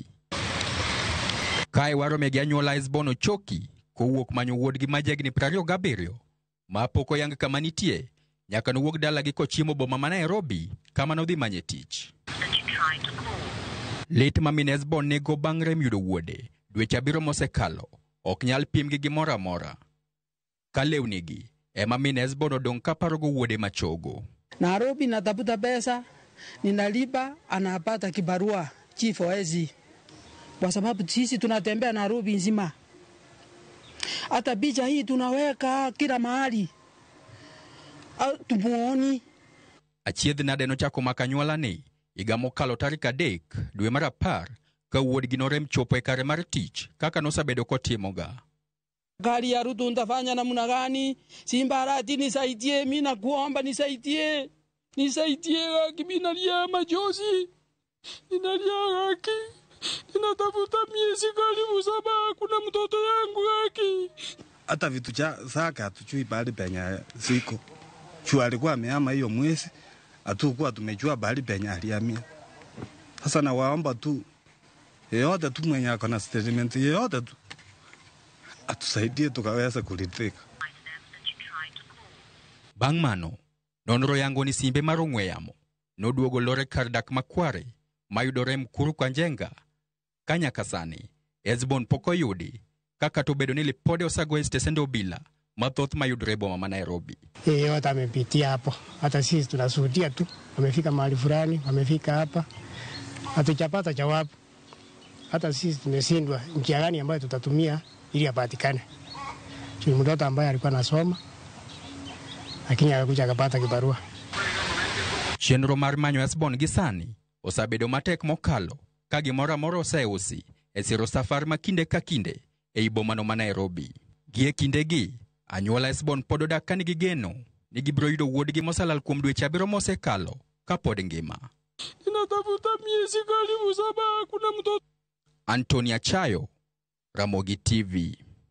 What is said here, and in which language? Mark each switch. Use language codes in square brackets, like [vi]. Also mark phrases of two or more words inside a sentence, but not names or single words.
[luo] Kae warome gi anyuola Hesbon Ochoki kowuok manyo wuodgi majegni 27 ma pok oyang kama nitie nyaka nowuok dalagi kochiemo boma ma Nairobi kama nodhi manye tich. Lit ma min Hesbon nego bang' rem yudo wuode dweche 7 mosekalo ok nyal pim gi gimoro amora. Ka lewnigi ema min Hesbon odong' kaparogo wuode machogo. [sw] Nairobi natafuta pesa, ninalipa, anapata kibarua G4S. Kwa sababu sisi tunatembea Nairobi nzima. Hata picha hii tunaweka kila mahali. Tumuoni. [luo] Achiedh nade nochako makanyuola ni higa mokalo tarik 3 dwe mar 10 ka wuodgi norem chopo e kare mar tich kaka nosabedo kotimoga. [sw] Gari ya Ruto ntafanya namna gani? Simbarati nisaidie, mimi nakuomba nisaidie. Nisaidie haki, mimi nalia machozi. Ninalia haki. Ninatafuta miezi karibu 7 kuna mtoto yangu haki. Hata vitu zake hatujui bali penye ziko. Juu alikuwa ameama hiyo mwezi, hatukuwa tumejua bali penye alihamia. Sasa na waomba tu yeyote tu mwenye ako na statement yeyote tu atusaidie tukaweza kuridhika. [luo] Bang' mano, nonro yango ni simbe mar ong'we yamo noduogo lore kar dak Makware mayudore Mkuru kwa Njenga. Kanyaka sani, Hesbon pok oyudi kaka to bedo ni lipode osago e stesend obila mathoth mayudore boma ma Nairobi. [sw] Yote amepitia hapo. Hata sisi tunashuhudia tu. Wamefika mahali fulani, wamefika hapa. Hatujapata jawabu. Hata sisi tumeshindwa njia gani ambayo tutatumia ili apatikane. Ni mtoto ambaye alikuwa anasoma lakini akakuja akapata kibarua. [luo] Chenro mar manyo Hesbon gisani osabedo matek mokalo ka gimoro amora oseusi e siro safar ma kinde ka kinde e boma no ma Nairobi. Gie kindegi anyuola Hesbon pod odak ka nigi geno ni gibiro yudo wuodgi mosalal kuom dweche 7 mosekalo ka pod ngima. [sw] Ninatafuta miezi karibu 7 kuna mtoto. Anthony Achayo, Ramogi TV.